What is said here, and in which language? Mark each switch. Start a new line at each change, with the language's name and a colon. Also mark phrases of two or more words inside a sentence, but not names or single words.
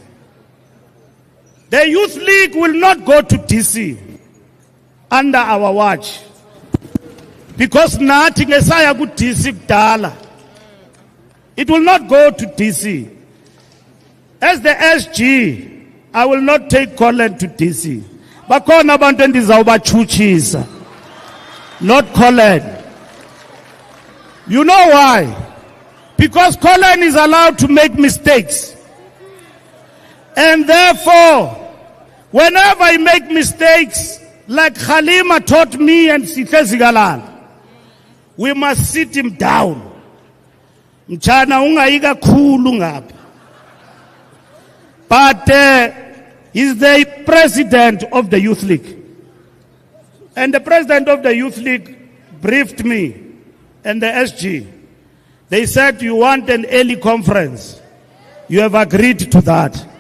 English: The Youth League will not go to DC. under our watch. Because nothing is DC kudala. It will not go to DC. As the SG, I will not take Colin to DC.
Xhosa: Bakona abantu endizawubachuchisa.
English: Not Colin. You know why? Because Colin is allowed to make mistakes. And therefore, whenever I make mistakes, like Khalima taught me and Sithe Zigalala, we must sit him down.
Xhosa: Mchana ungayiga khulu ngapha.
English: But he's the president of the Youth League. And the president of the Youth League briefed me and the SG. They said, you want an early conference. You have agreed to that.